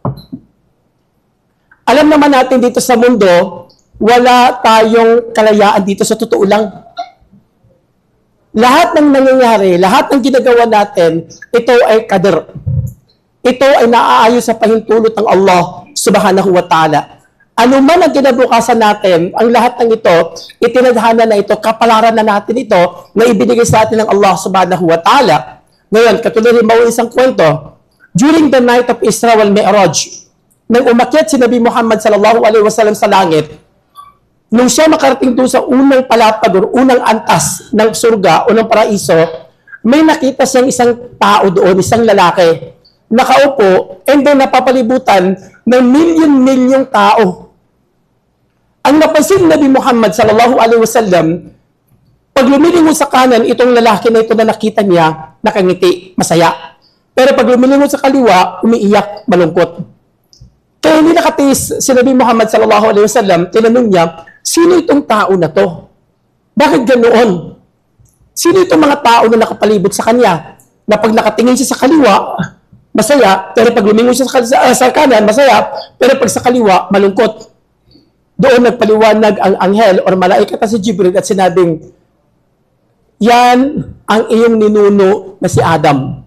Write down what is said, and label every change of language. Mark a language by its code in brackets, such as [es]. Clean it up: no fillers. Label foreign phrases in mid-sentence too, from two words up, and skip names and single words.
[tl] Alam naman natin dito sa mundo, wala tayong kalayaan dito sa totoo lang. Lahat ng nangyayari, lahat ng ginagawa natin, ito ay qadar. Ito ay naaayon sa pahintulot ng Allah [ar] سبحانه وتعالى. [tl] Ano man ang kinabukasan natin, ang lahat ng ito, itinadhana na ito, kapalaran na natin ito, na ibinigay sa atin ng Allah [ar] سبحانه وتعالى. [tl] Ngayon, katulad rin mawin isang kwento, [en] during the night of Isra wal Mi'raj, [tl] nang umakyat si Nabi Muhammad [ar] صلى الله عليه وسلم [tl] sa langit, nung siya makarating doon sa unang palapag o unang antas ng surga o ng paraiso, may nakita siyang isang tao doon, isang lalaki, nakaupo, [en] and then [tl] napapalibutan ng milyon-milyong tao. Ang napansin Nabi Muhammad [ar] صلى الله عليه وسلم, [tl] pag lumilingon sa kanan, itong lalaki na ito na nakita niya, nakangiti, masaya. Pero pag lumilingon sa kaliwa, umiiyak, malungkot. Kaya hindi nakatiis si Nabi Muhammad [ar] صلى الله عليه وسلم, [tl] tinanong niya, sino itong tao na to? Bakit ganoon? Sino itong mga tao na nakapalibot sa kanya? Na pag nakatingin siya sa kaliwa, masaya, pero pag lumingon siya sa kanan, masaya, pero pag sa kaliwa, malungkot. Doon nagpaliwanag ang anghel o malaika si Jibril at sinabing, yan ang iyong ninuno na si Adam.